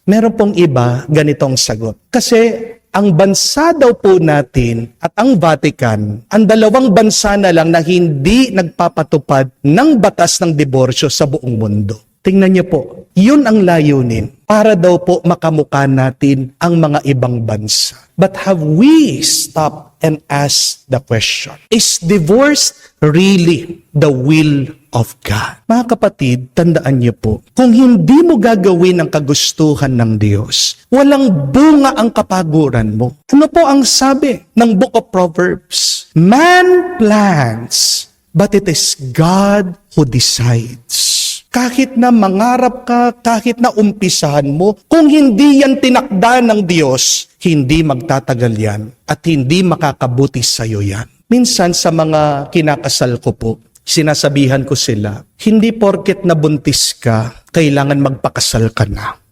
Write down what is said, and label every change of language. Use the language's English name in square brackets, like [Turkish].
[Filipino] Meron pong iba ganitong sagot. Kasi ang bansa daw po natin at ang Vatican, ang dalawang bansa na lang na hindi nagpapatupad ng batas ng diborsyo sa buong mundo. Tingnan niyo po, yun ang layunin para daw po makamukha natin ang mga ibang bansa. [English] But have we stopped and asked the question, is divorce really the will of God? [Filipino] Mga kapatid, tandaan niyo po, kung hindi mo gagawin ang kagustuhan ng Diyos, walang bunga ang kapaguran mo. Ano po ang sabi ng Book of Proverbs? [English] Man plans, but it is God who decides. [Filipino] Kahit na mangarap ka, kahit na umpisahan mo, kung hindi yan tinakda ng Diyos, hindi magtatagal yan at hindi makakabuti sa iyo yan. Minsan sa mga kinakasal ko po, sinasabihan ko sila, hindi porket nabuntis ka, kailangan magpakasal ka na.